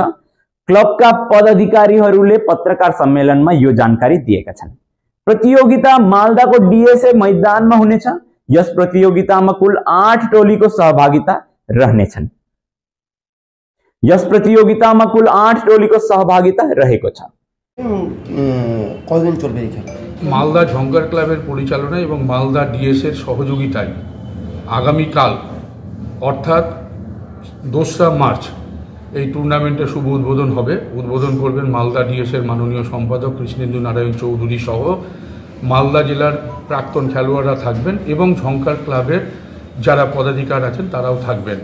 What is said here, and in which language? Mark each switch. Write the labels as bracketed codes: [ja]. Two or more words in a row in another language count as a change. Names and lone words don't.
[ne] क्लबका पदाधिकारीहरूले पत्रकार सम्मेलनमा यो जानकारी दिएका छन्। प्रतियोगिता मालदाको डीएसए मैदानमा हुनेछ। यस प्रतियोगितामा कुल 8 टोलीको सहभागिता रहनेछन्। यस प्रतियोगितामा कुल 8 टोलीको सहभागिता रहेको छ। [bn] কতদিন চলবে এই খেলা? মালদা ঝঙ্কার ক্লাবের পরিচালনায় এবং মালদা ডিএসের সহযোগিতায় আগামীকাল অর্থাৎ 2রা মার্চ এই টুর্নামেন্টের শুভ উদ্বোধন হবে। উদ্বোধন করবেন মালদা ডিএসের মাননীয় সম্পাদক কৃষ্ণেন্দু নারায়ণ চৌধুরী সহ মালদা জেলার প্রাক্তন খেলোয়াড়রা থাকবেন এবং ঝঙ্কার ক্লাবের যারা পদাধিকার আছেন তারাও থাকবেন।